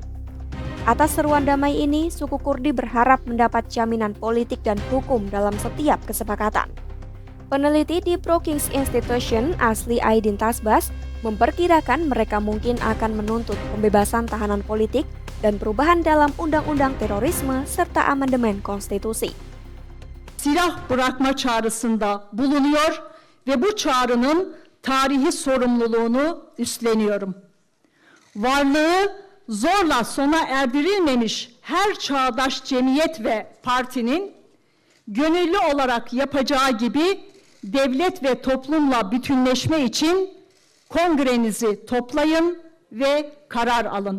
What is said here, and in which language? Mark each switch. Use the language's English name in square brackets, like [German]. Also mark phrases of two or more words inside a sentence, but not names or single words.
[Indonesian] Atas seruan damai ini, suku Kurdi berharap mendapat jaminan politik dan hukum dalam setiap kesepakatan. Peneliti di Brookings Institution, Asli Aydin Tasbas, memperkirakan mereka mungkin akan menuntut pembebasan tahanan politik dan perubahan dalam undang-undang terorisme serta amandemen konstitusi. [Turkish] Silah bırakma çağrısında bulunuyor ve bu çağrının tarihi sorumluluğunu üstleniyorum. Varlığı zorla sona erdirilmemiş her çağdaş cemiyet ve partinin gönüllü olarak yapacağı gibi devlet ve toplumla bütünleşme için kongrenizi toplayın ve karar alın.